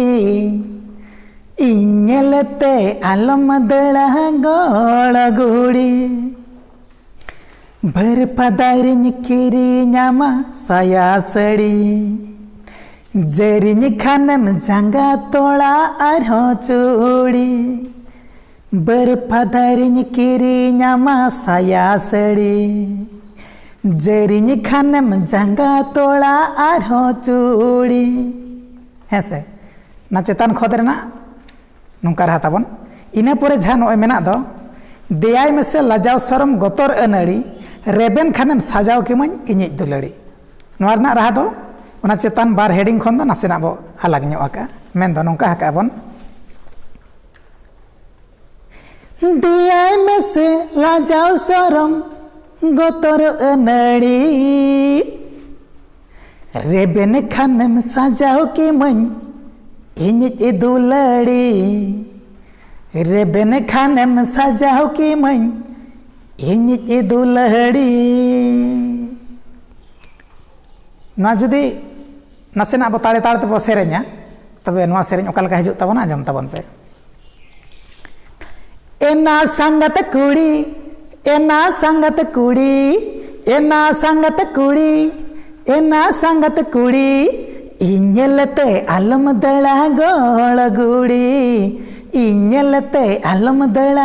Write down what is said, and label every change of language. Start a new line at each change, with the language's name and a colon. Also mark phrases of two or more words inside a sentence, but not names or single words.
Santali: इन्हेलते आलम दड़ा गहड़ गुड़ी भर पदारिं किरीनामा साया साड़ी जरिन खानेम जांगा तोड़ा आरहों चूड़ी बर पदारिं किरीनामा साया साड़ी जरिन खानेम जांगा तोड़ा आरहों चूड़ी हेसे ना चेतान खद रेना नोंका रहा ताबन इना पोरे जहाँ नोय मेना दो देयाय मेसे लाजाव सरम गतर अनड़ी रेबेन खानेम साजाव किमन इनिज दुलड़ी नोआ रेना रहा दो ओना चेतान बार हेडिंग खन दो नासेना बो अलग ᱧᱚᱜ आका मेन दो नोंका हाका बन देयाय मेसे लाजाव सरम गतर अनड़ी रेबेन खानेम साजाव किमन इनिज दुलड़ी रेबेन खानेम साजाव किमन इनिज दुलड़ी ना जुदी नासेना बो ताड़े ताड़े बो सेरेña तबे नवा सेरेñ ओकालका हिजुग ताबोना आजम ताबन पे एना संगत कुड़ी इन्हेलते आलम दड़ा गड़ गुड़ी इन्हेलते आलम दड़ा